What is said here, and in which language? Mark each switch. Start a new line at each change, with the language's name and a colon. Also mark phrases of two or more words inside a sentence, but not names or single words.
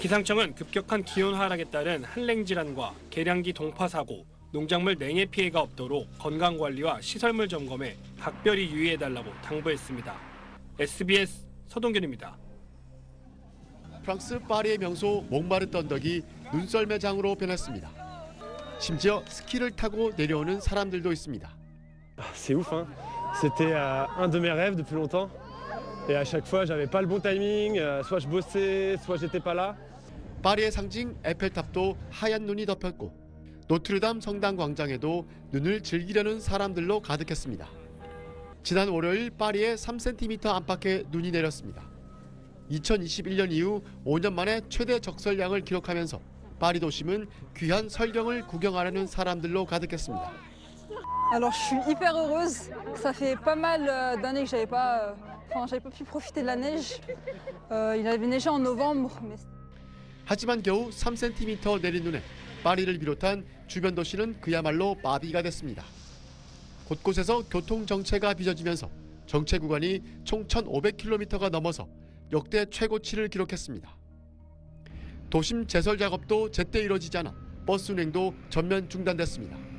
Korean: 기상청은 급격한 기온 하락에 따른 한랭 질환과 계량기 동파 사고, 농작물 냉해 피해가 없도록 건강관리와 시설물 점검에 각별히 유의해달라고 당부했습니다. SBS 서동균입니다. 프랑스 파리의 명소 몽마르트 언덕이 눈썰매장으로 변했습니다. 심지어 스키를 타고 내려오는 사람들도 있습니다.
French: C'est ouf, hein. C'était un de mes rêves depuis longtemps. Et à chaque fois, j'avais pas le bon timing. Soit je bossais, soit j'étais pas là.
Korean: 파리의 상징 에펠탑도 하얀 눈이 덮였고 노트르담 성당 광장에도 눈을 즐기려는 사람들로 가득했습니다. 지난 월요일 파리에 3cm 안팎의 눈이 내렸습니다. 2021년 이후 5년 만에 최대 적설량을 기록하면서 파리 도심은 귀한 설경을 구경하려는 사람들로 가득했습니다.
French: Alors je suis hyper heureuse. Ça fait pas mal d'années que j'avais pas pu profiter de la neige. Il avait neigé en novembre.
Korean: 하지만 겨우 3cm 내린 눈에 파리를 비롯한 주변 도시는 그야말로 마비가 됐습니다. 곳곳에서 교통 정체가 빚어지면서 정체 구간이 총 1,500km가 넘어서 역대 최고치를 기록했습니다. 도심 제설 작업도 제때 이뤄지지 않아 버스 운행도 전면 중단됐습니다.